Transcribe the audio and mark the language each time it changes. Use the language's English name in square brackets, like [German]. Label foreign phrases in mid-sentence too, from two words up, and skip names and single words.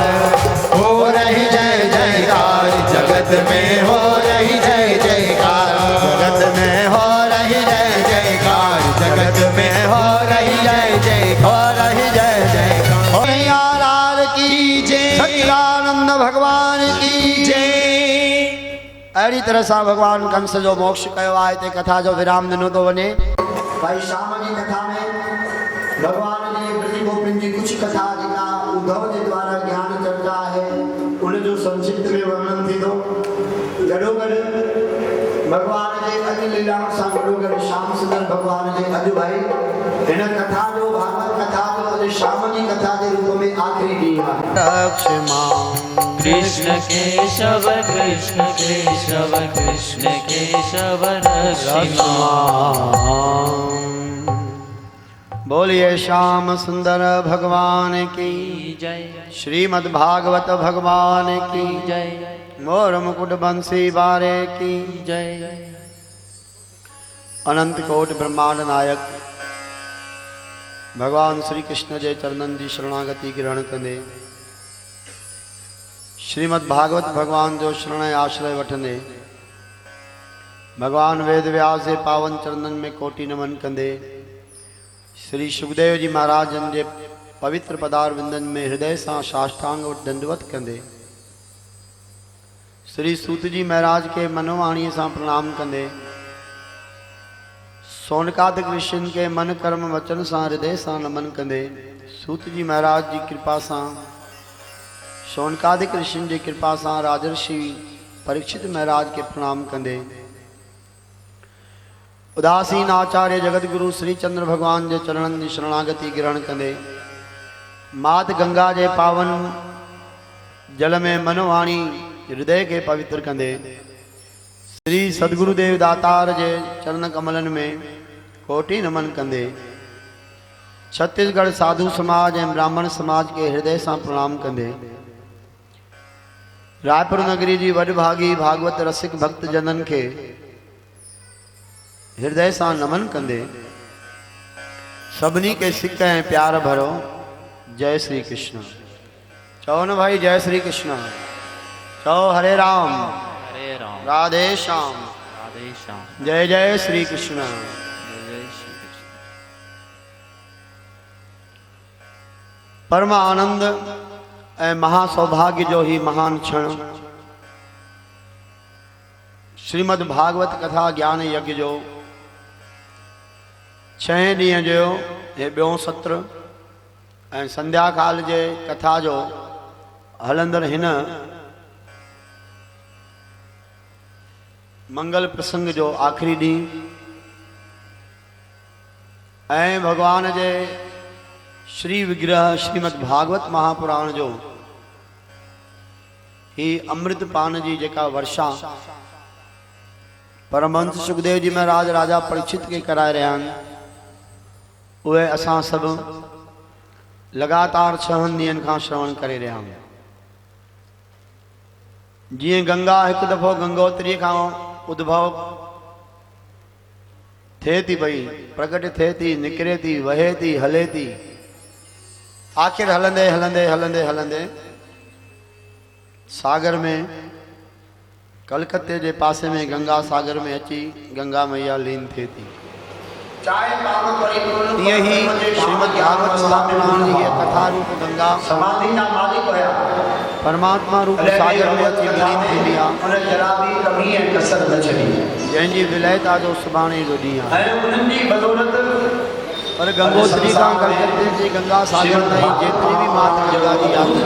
[Hindi] हो रही जय जयकार जगत में, हो रही जय जयकार जगत में हो रही जय जयकार जगत में, हो रही जय जय, हो रही जय जयकार, हो रही आलाल की जय, सच्चिदानंद भगवान की जय। [Sindhi] अहिड़ी तरह सां भगवान कंस जो मोक्ष कयो आहे। हिते कथा जो विराम ॾिनो थो वञे। भाई शाम जी कथा में भगवान जी प्रति गोपिन जी कुछ कथा जेका उद्धव जे द्वारा ज्ञान चर्चा आहे उनजो संक्षिप्त में वर्णन थींदो। गॾोगॾु भगवान जे अॼु लीलाउनि सां गॾोगॾु श्याम सुंदर भगवान जे अॼु भाई हिन कथा जो भागवत कथा जो अॼु शाम जी कथा जे रूप में आख़िरी ॾींहुं आहे। [Sanskrit] कृष्ण केशव कृष्ण केशव कृष्ण केशव रक्षिमा। [Hindi] बोलिए श्याम सुंदर भगवान की जय, श्रीमद् भागवत भगवान की जय मोर मुकुट बंसी बारे की जय। [Sindhi] अनंत कोटि ब्रह्मांड नायक भगवान श्री कृष्ण जे चरणनि जी शरणागति ग्रहण कंदे श्रीमद् भागवत भगवान जो शरण आश्रय वठंदे भगवान वेद व्यास जे पावन चरणनि में कोटि नमन कंदे श्री सुखदेव जी महाराजन जे पवित्र पदार विंदन में हृदय सां साष्टांग दंडवत कंदे श्री सूत जी महाराज के मनोवाणीअ सां प्रणाम कंदे सोनकादिक ऋषियुनि के मन कर्म वचन सां हृदय सां नमन कंदे सूत जी महाराज जी कृपा सां सोनकादिक ऋषियुनि जी कृपा सां राजर्षि परीक्षित महाराज के प्रणाम कंदे उदासीन आचार्य जगत गुरु श्री चंद्र भगवान के चरणन की शरणागति ग्रहण कंदे मात गंगा के पावन जल में मनोवाणी हृदय के पवित्र कंदे श्री सदगुरुदेव दातार के चरण कमलन में कोटि नमन कंदे छत्तीसगढ़ साधु समाज एवं ब्राह्मण समाज के हृदय से प्रणाम कंदे रायपुर नगरी जी वडभागी भागवत रसिक भक्त जनन के हृदय से नमन कंदे सबनी के सिक ऐं प्यार भरो जय श्री कृष्ण। चओ न भाई जय श्री कृष्ण। चओ हरे राम राधे श्याम राधे श्याम। जय जय श्री कृष्ण। जय जय श्री कृष्ण। परम आनंद ए महासौभाग्य जो ही महान क्षण श्रीमद् भागवत कथा ज्ञान यज्ञ जो 6 ॾींहं जो हे ॿियों सत्र ऐं संध्या काल जे कथा जो हलंदड़ हिन मंगल प्रसंग जो आखिरी ॾींहुं ऐं भगवान जे श्री विग्रह श्रीमद् भागवत महापुराण जो ही अमृत पान जी जेका वर्षा परमहंस सुखदेव जी महाराज राजा परीक्षित के कराए रहा आहिनि, उहे असां सभु लगातार 6 ॾींहंनि खां श्रवण करे रहिया आहियूं। जीअं गंगा हिकु दफ़ो गंगोत्री खां उद्भव थिए थी पई, प्रकट थिए थी, निकिरे थी, वहे थी, हले थी, आख़िर हलंदे हलंदे हलंदे हलंदे सागर में कलकत्ते जे पासे में गंगा सागर में अची गंगा मैया लीन थिए थी। तीअं ही श्रीमद् भागवत महापुराण जी कथा रूप गंगा समाधि ना मालिक होया, परमात्मा रूप सागर में अची लीन थींदी आहे, उन जरा भी कमी ऐं कसर न छॾी, जंहिंजी विलयता जो सुभाणे जो ॾींहुं आहे। ऐं उन्हनि जी बदौलत पर गंगोत्री खां कलकत्ते जी गंगा सागर ताईं जेतिरी भी माता गंगा जी यात्रा,